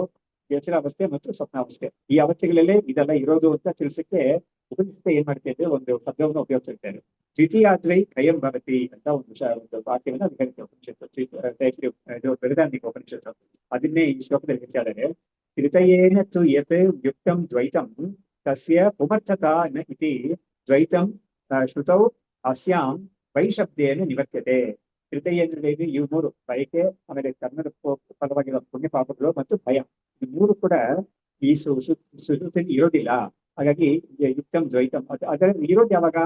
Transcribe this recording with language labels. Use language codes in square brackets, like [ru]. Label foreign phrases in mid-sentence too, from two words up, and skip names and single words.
[kn] ಎಚ್ಚರ ಅವಸ್ಥೆ ಮತ್ತು ಸ್ವಪ್ನಾವಸ್ಥೆ. ಈ ಅವಸ್ಥೆಗಳಲ್ಲೇ ಇದೆಲ್ಲ ಇರೋದು ಅಂತ ತಿಳಿಸಕ್ಕೆ ಉಪನಿಷತ್ತು ಏನ್ ಮಾಡ್ತಾ ಇದ್ರೆ ಒಂದು ಶಬ್ದವನ್ನು ಉಪಯೋಗಿಸಿರ್ತಾರೆ. [sa] ದ್ವಿತೀಯಾದ್ವೈ ಕಯಂ ಭವತಿ [kn] ಅಂತ ಒಂದು ವಾಕ್ಯವನ್ನ ಅದು ಹೇಳ್ತೇವೆ ಉಪನಿಷತ್ತು. ಇದು ಬೃಹದಾರಣ್ಯಕ ಉಪನಿಷತ್ತು ಅದನ್ನೇ ಈ ಶ್ಲೋಕದಲ್ಲಿ ಹೇಳ್ತಾ ಇದ್ದಾರೆ. [sa] ತ್ರಿತಯೇನ ತು ಯತ್ ಯುಕ್ತಂ ದ್ವೈತಂ ತಸ್ಯ ಪುಮರ್ಥತಾ ನ ಇತಿ ದ್ವೈತಂ ಶ್ರುತೌ ಅಸ್ಯಾಂ ವೈಶಬ್ದೇನ ನಿವರ್ತ್ಯತೆ. [kn] ತ್ರಿತಯೇಂದ್ರದಲ್ಲಿ ಇವು ಮೂರು, ಬಯಕೆ, ಆಮೇಲೆ ಕರ್ಮದ ಫಲವಾಗಿರೋ ಪುಣ್ಯ ಪಾಪಗಳು ಮತ್ತು ಭಯ, ಈ ಮೂರು ಕೂಡ ಈ ಸುಶ್ರುತಿಯಲ್ಲಿ ಇರೋದಿಲ್ಲ. ಹಾಗಾಗಿ [sa] ಯುಕ್ತಂ ದ್ವೈತಂ [kn] ಅದರ ಇರೋದು ಯಾವಾಗ?